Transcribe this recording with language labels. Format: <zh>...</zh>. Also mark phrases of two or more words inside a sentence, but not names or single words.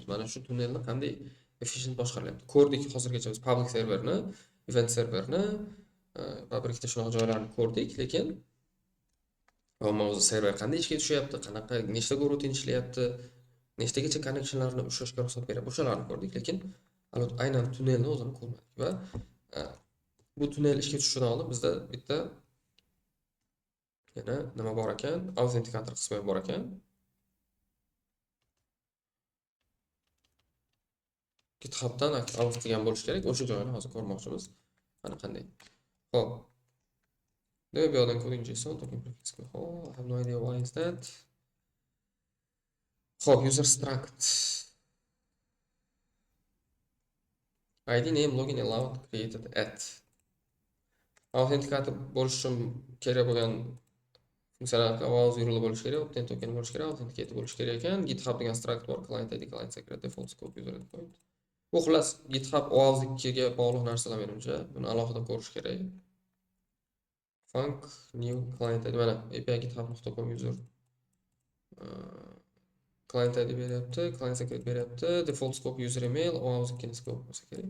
<uz>Mana shu tunnelni qanday efficient boshqarilyapti. Ko'rdik hozirgacha biz public serverni, event serverni va bir ikkita shunaqa joylarni ko'rdik, lekin o'zi server qanday ishga tushyapti, qanaqa nechta routine ishlayapti, nechtagacha connectionlarni ushlashga ruxsat beryapti, o'shalarni ko'rdik, lekin aynan tunnelni o'zini ko'rmadik va bu tunnel ishga tushishidan oldin bizda bitta yana nima bor ekan, autentikator qismi ham bor ekan. GitHubdan aut qilgan bo'lish kerak. O'sha joyni hozir ko'rmoqchimiz. Mana qanday. Xo'p. Demak, bu yerdan</uz> <en>coding JSON token prefix. I have no idea why is that.</en> <uz>Xo'p,</uz> <en>user struct. ID name login allowed created at.</en> <uz>Authenticator bo'lish uchun kerak bo'lgan funksiyalar ovoz yurili bo'lishi kerak,</uz> <en>obtain token</en> <uz>bo'lishi kerak, authenticate bo'lishi kerak ekan. GitHub degan struct bor,</uz> <en>client ID, client secret, default scope, user endpoint.</en> <uz>Bu xullas GitHub ovozligiga bog'liq narsalar menimcha. Buni alohida ko'rish kerak.</uz> <en>Func new client ID</en> <uz>mana</uz> <en>api github.com user client ID</en> <uz>beryapti,</uz> <en>client secret</en> <uz>beryapti,</uz> <en>default scope user email,</en> <uz>ovozlikni scope bo'lsa kerak.</uz>